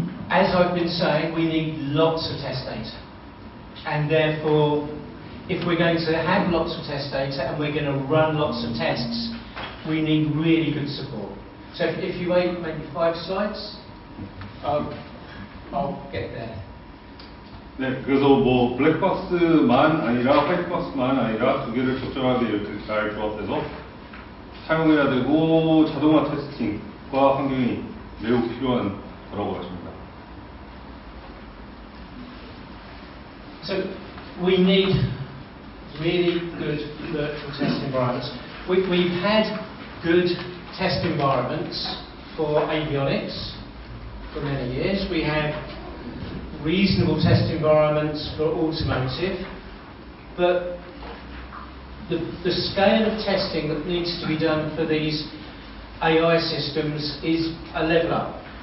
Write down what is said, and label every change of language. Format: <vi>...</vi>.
<en>As I've been saying, we need lots of test data, and therefore, if we're going to have lots of test data and we're going to run lots of tests, we need really good support. So if you wait maybe 5 slides, I'll get there.</en> <ko>네, 그래서 뭐 블랙박스만 아니라 화이트박스만 아니라 두 개를 적절하게 이렇게 잘 조합해서 사용해야 되고, 자동화 테스팅과 환경이 매우 필요한 거라고 하십니다.</ko> <en>So we need really good virtual test environments. We've had good test environments for avionics for many years. We have reasonable test environments for automotive, but the scale of testing that needs to be done for these AI systems is a level up.</en>